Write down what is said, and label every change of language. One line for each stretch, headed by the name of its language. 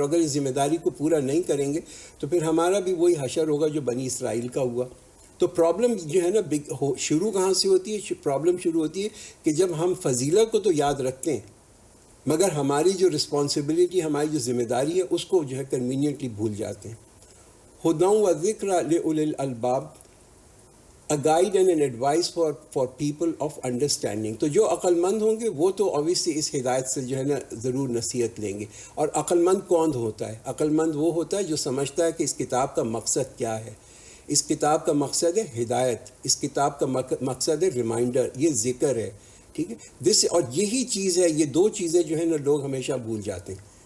Urdu: اگر اس ذمہ داری کو پورا نہیں کریں گے تو پھر ہمارا بھی وہی حشر ہوگا جو بنی اسرائیل کا ہوا. تو پرابلم جو ہے نا شروع کہاں سے ہوتی ہے؟ پرابلم شروع ہوتی ہے کہ جب ہم فضیلت کو تو یاد رکھتے ہیں مگر ہماری جو رسپانسبلٹی، ہماری جو ذمہ داری ہے اس کو جو ہے کنوینئنٹلی بھول جاتے ہیں.
Arabic: ہدی و ذکر لأولی الالباب،
English: a guide and an advice for people of understanding.
Urdu: تو جو عقل مند ہوں گے وہ تو obviously اس ہدایت سے جو ہے نا ضرور نصیحت لیں گے. اور عقل مند کون ہوتا ہے؟ عقل مند وہ ہوتا ہے جو سمجھتا ہے کہ اس کتاب کا مقصد کیا ہے. اس کتاب کا مقصد ہے ہدایت، اس کتاب کا مقصد ہے ریمائنڈر، یہ ذکر ہے. ٹھیک ہے، اور یہی چیز ہے. یہ دو چیزیں جو ہے نا لوگ ہمیشہ بھول جاتے ہیں.